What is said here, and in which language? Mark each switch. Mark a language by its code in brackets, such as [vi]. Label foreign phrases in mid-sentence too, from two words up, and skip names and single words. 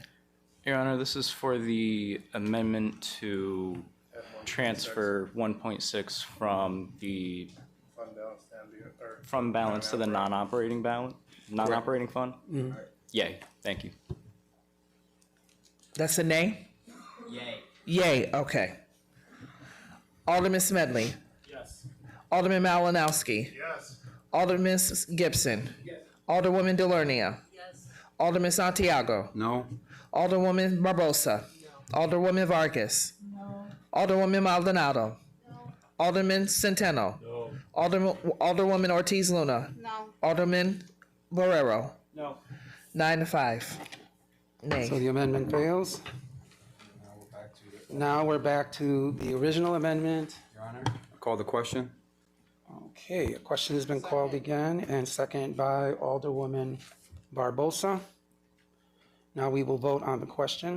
[en] Your Honor, this is for the amendment to transfer 1.6 from the fund balance to the non-operating fund. Yay, thank you. That's a nay? Yay. Yay, okay. Alderman Smedley. Yes. Alderman Malinowski. Yes. Alderman Gibson. Yes. Alderwoman Delernia. Yes. Alderman Santiago. No. Alderwoman Barbosa. No. Alderwoman Vargas. No. Alderwoman Maldonado. No. Alderman Centeno. No. Alderwoman Ortiz Luna. No. Alderman Barrero. No. 9-5. Nay. So the amendment fails. Now we're back to the original amendment. Your Honor. Call the question. Okay, a question has been called again and seconded by Alderwoman Barbosa. Now we will vote on the question.